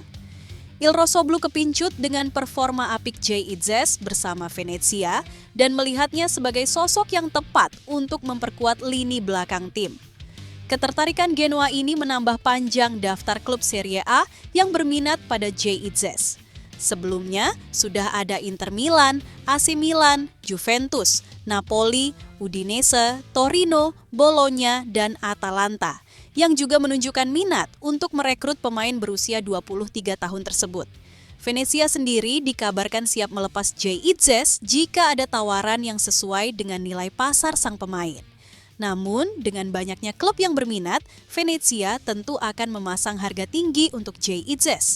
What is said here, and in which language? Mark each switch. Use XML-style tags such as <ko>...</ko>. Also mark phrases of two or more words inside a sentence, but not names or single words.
<id>Il Rossoblu kepincut dengan performa apik Jay Itzes bersama Venezia dan melihatnya sebagai sosok yang tepat untuk memperkuat lini belakang tim. Ketertarikan Genoa ini menambah panjang daftar klub Serie A yang berminat pada Jay Itzes. Sebelumnya, sudah ada Inter Milan, AC Milan, Juventus, Napoli, Udinese, Torino, Bologna, dan Atalanta yang juga menunjukkan minat untuk merekrut pemain berusia 23 tahun tersebut. Venezia sendiri dikabarkan siap melepas Jay Itzes jika ada tawaran yang sesuai dengan nilai pasar sang pemain. Namun, dengan banyaknya klub yang berminat, Venezia tentu akan memasang harga tinggi untuk Jay Itzes.</id>